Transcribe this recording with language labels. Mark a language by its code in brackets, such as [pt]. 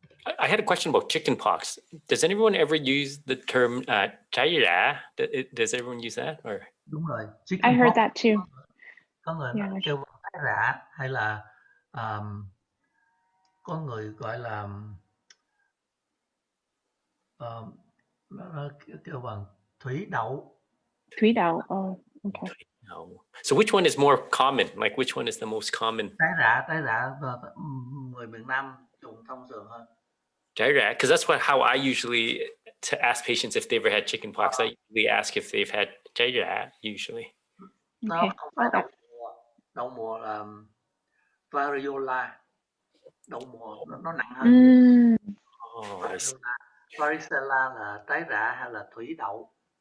[en] I had a question about chickenpox. Does anyone ever use the term cháy rã? Does everyone use that? Or? [vi] Đúng rồi. [en] I heard that too. [vi] Có người kêu cháy rã, hay là có người gọi là nó kêu bằng thủy đậu. Thủy đậu. [en] Oh, okay. No. So which one is more common? Like which one is the most common? [vi] Trái rã người miền Nam dùng thông thường hơn. [en] Trái rã, because that's how I usually to ask patients if they've ever had chickenpox. I usually ask if they've had trái rã usually. [vi] Nó không phải đậu mùa là variola. Đậu mùa nó nặng hơn. Varicella là trái rã hay là thủy đậu?